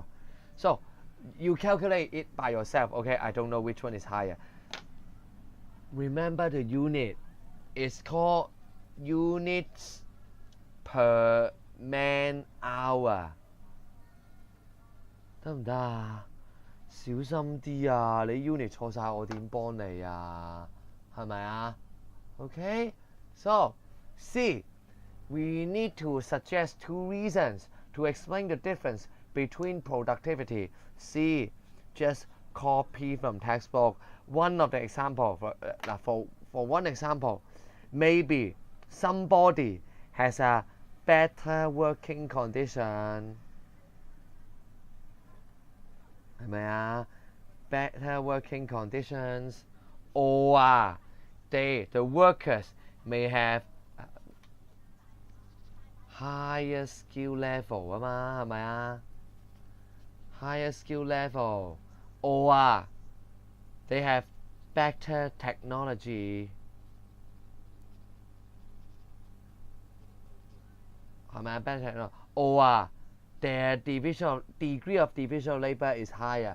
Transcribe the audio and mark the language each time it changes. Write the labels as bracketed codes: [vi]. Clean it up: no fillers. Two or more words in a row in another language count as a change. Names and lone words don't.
[en] So you calculate it by yourself, okay? I don't know which one is higher. Remember the unit. It's called units per man hour. [yue] 得唔得啊？小心啲啊！你 unit 錯晒，我點幫你啊？係咪啊 [en] ？Okay, so C, we need to suggest 2 reasons to explain the difference between productivity. C, just copy from textbook. One of the example for one example, maybe somebody has a better working condition. [yue] 係咪啊 [en] ？Better working conditions, or the workers may have higher skill level [yue] 啊嘛，係咪啊 [en] ？Higher skill level, or they have better technology. [yue] 係咪啊 [en] ？Better technology, or their degree of division labor is higher.